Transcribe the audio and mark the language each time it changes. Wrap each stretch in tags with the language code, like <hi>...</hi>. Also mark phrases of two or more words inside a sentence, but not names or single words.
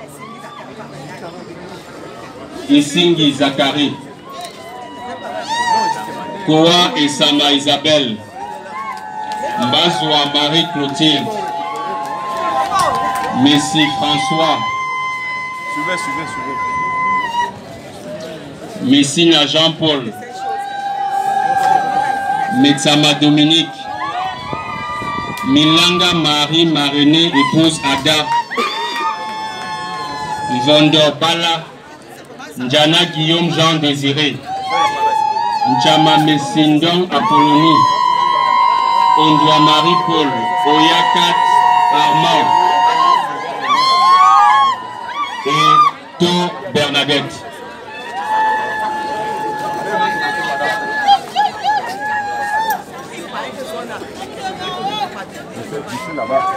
<fr>Isingi Zachary. Koa et Sama Isabelle. Mbazwa Marie Clotilde. Messi François. Suivez. Messina Jean-Paul. Metsama Dominique. Milanga Marie Marené, épouse Ada. Vondor Bala. Njana Guillaume Jean Désiré. Njama Messindon Apollonie. Ondwa Marie-Paul. Oyakat Armand. Et To Bernadette. Ici là-bas.</fr>